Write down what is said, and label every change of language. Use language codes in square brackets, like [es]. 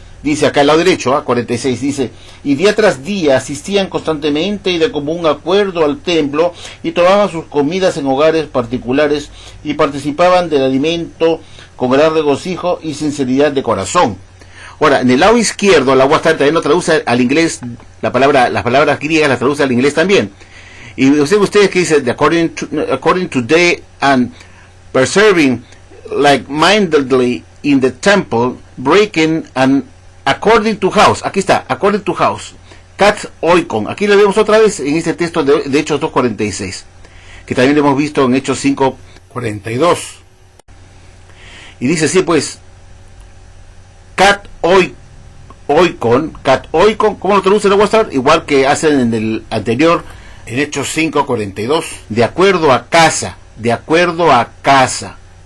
[es] Dice acá al lado derecho, 46, dice: y día tras día asistían constantemente y de común acuerdo al templo y tomaban sus comidas en hogares particulares y participaban del alimento con gran regocijo y sinceridad de corazón. Ahora, en el lado izquierdo, la Watchtower también lo traduce al inglés, las palabras griegas las traduce al inglés también. Y ustedes que dicen, [en] according to day and preserving like-mindedly in the temple, breaking and according to house. [es] Aquí está, [en] according to house. [el] Kat oikon. [es] Aquí lo vemos otra vez en este texto de Hechos 2:46, que también lo hemos visto en Hechos 5:42. Y dice así pues, kat oikon, ¿cómo lo traduce la Watchtower? Igual que hacen en el anterior, en Hechos 5:42, de acuerdo a casa, de acuerdo a casa.